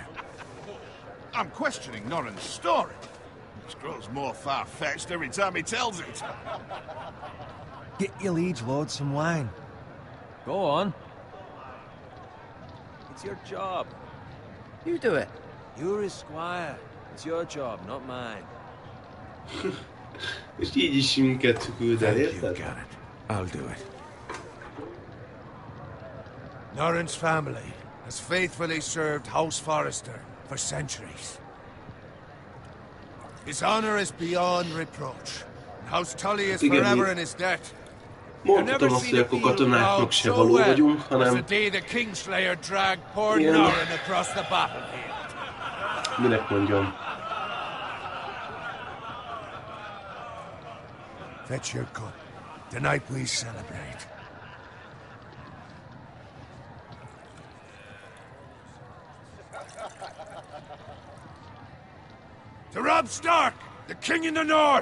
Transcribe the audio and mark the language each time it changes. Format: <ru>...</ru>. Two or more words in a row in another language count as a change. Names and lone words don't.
<en>I'm questioning Norrin's story. It grows more far-fetched every time he tells it. Get your liege lord some wine. Go on. It's your job. You do it. You're his squire. It's your job, not mine.</en> <hu>És így is minket küld el,</hu> <en>You</en> <hu>érted?</hu> <en>got it. I'll do it. Norrin's family has faithfully served House Forrester for centuries. His honor is beyond reproach. And House Tully is</en> <hu>Igen,</hu> <en>forever mi- in his debt.</en> <hu>Mondhatom azt, hogy akkor katonáknak se való vagyunk,</hu> <en>as the</en> <hu>hanem</hu> <en>day the Kingslayer dragged poor</en> <hu>Igen.</hu> <en>Norrin across the battlefield.</en> <hu>minek mondjam.</hu> <en>Fetch your cup. Tonight we celebrate. To Rob Stark, the King in the North!</en>